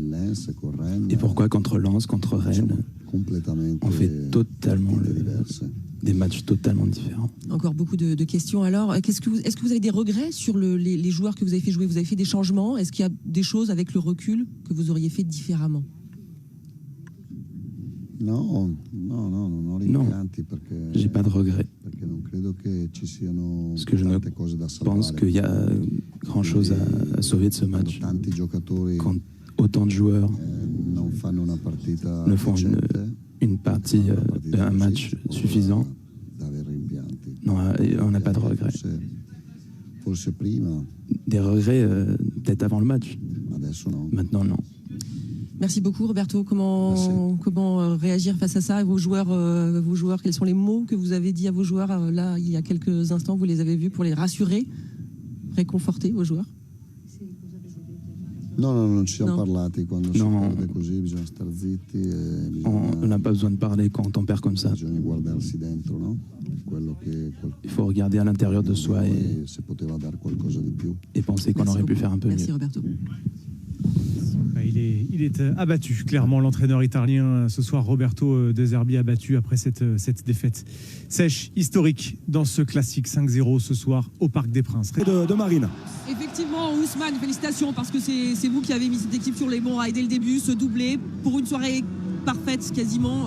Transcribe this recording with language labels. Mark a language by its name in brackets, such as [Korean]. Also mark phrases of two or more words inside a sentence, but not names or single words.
[French] Et pourquoi contre Lens, contre Rennes, on fait totalement des matchs totalement différents. Encore beaucoup de questions. Alors, est-ce que vous avez des regrets sur les joueurs que vous avez fait jouer? Vous avez fait des changements? Est-ce qu'il y a des choses avec le recul que vous auriez fait différemment? [Italian] Non, non ho rimpianti perché [French] j'ai pas de regrets. [Italian] Non credo che ci siano [French] Parce que je ne [Italian] tante cose da salvare. [French] pense qu'il y a grand chose à sauver de ce match. [Italian] Tanti giocatori [French] Quand autant de joueurs [Italian] non fanno una partita [French] ne font [Italian] decente, [French] une partie, un match suffisant, [Italian] da avere rimpianti. [French] non, on n'a pas de regrets. [Italian] Forse prima, [French] Des regrets peut-être avant le match. [Italian] adesso no. [French] Maintenant, non. Merci beaucoup, Roberto. Comment réagir face à ça? Vos joueurs, quels sont les mots que vous avez dit à vos joueurs là, il y a quelques instants? Vous les avez vus pour les rassurer, réconforter vos joueurs? [Italian] No, non ci siamo No. parlati quando si perde così, bisogna star zitti e [French] On n'a pas besoin de parler quand on perd comme ça. [Italian] bisogna guardarsi dentro, no? Quello che [French] Il faut regarder à l'intérieur de soi [Italian] se poteva dare qualcosa di più. [French] et penser qu'on Merci aurait pu beaucoup. faire un peu Merci, mieux. Roberto. Il est abattu, clairement, l'entraîneur italien ce soir, Roberto De Zerbi, abattu après cette défaite sèche, historique, dans ce classique 5-0 ce soir au Parc des Princes. De Marine. Effectivement, Ousmane, félicitations parce que c'est vous qui avez mis cette équipe sur les bons rails dès le début, ce doublé pour une soirée parfaite quasiment.